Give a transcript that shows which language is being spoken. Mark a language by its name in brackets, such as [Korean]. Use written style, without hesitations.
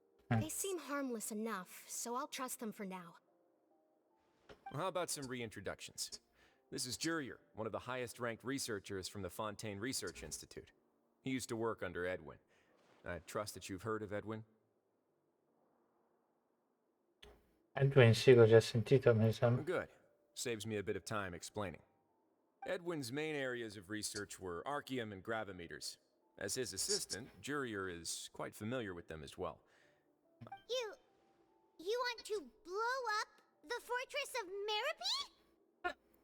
[English] They seem harmless enough, so I'll trust them for now. Well, how about some reintroductions? This is Jurier, one of the highest-ranked researchers from the Fontaine Research Institute. He used to work under Edwin. I trust that you've heard of Edwin? [Italian] Edwin sì, l'ho già sentito, mi sembra. [English] Good. Saves me a bit of time explaining. Edwin's main areas of research were archaeum and gravimeters. As his assistant, Jurier is quite familiar with them as well. You want to blow up the fortress of Merope?